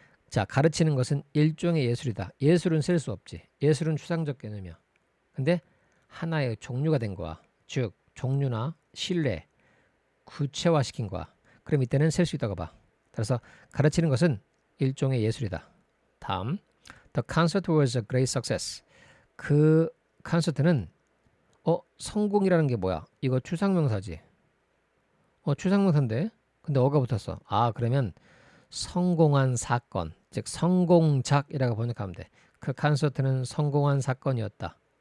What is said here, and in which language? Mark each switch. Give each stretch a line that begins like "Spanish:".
Korean: 자, 가르치는 것은 일종의 예술이다. 예술은 셀 수 없지. 예술은 추상적 개념이야. 근데 하나의 종류가 된 거야. 즉 종류나 신뢰 구체화시킨 거야. 그럼 이때는 셀 수 있다고 봐. 따라서 가르치는 것은 일종의 예술이다. 다음.
English: The concert was a great success.
Korean: 그 콘서트는 성공이라는 게 뭐야? 이거 추상명사지. 추상명사인데 근데 어가 붙었어. 그러면 성공한 사건, 즉 성공작이라고 번역하면 돼. 그 콘서트는 성공한 사건이었다.